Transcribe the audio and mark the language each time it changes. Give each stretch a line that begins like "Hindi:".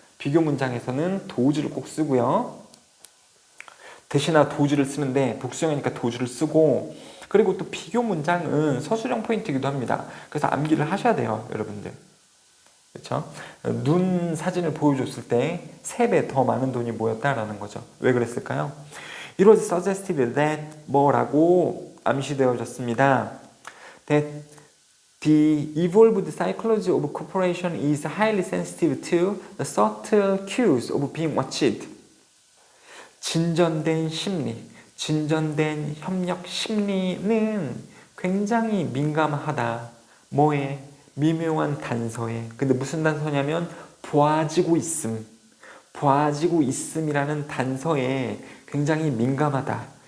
Korean: 비교 문장에서는 도즈를 꼭 쓰고요. 대신에 도즈를 쓰는데 복수형이니까 도즈를 쓰고, 그리고 또 비교 문장은 서술형 포인트이기도 합니다. 그래서 암기를 하셔야 돼요, 여러분들. 그렇죠? 눈 사진을 보여줬을 때 3배 더 많은 돈이 모였다라는 거죠. 왜 그랬을까요?
English: It was suggested that
Korean: 뭐라고 암시되어졌습니다.
English: That the evolved psychology of cooperation is highly sensitive to the subtle cues of being watched.
Korean: 진전된 심리, 진전된 협력 심리는 굉장히 민감하다. 뭐에? 미묘한 단서에. 근데 무슨 단서냐면 보아지고 있음. 보아지고 있음이라는 단서에 굉장히 민감하다.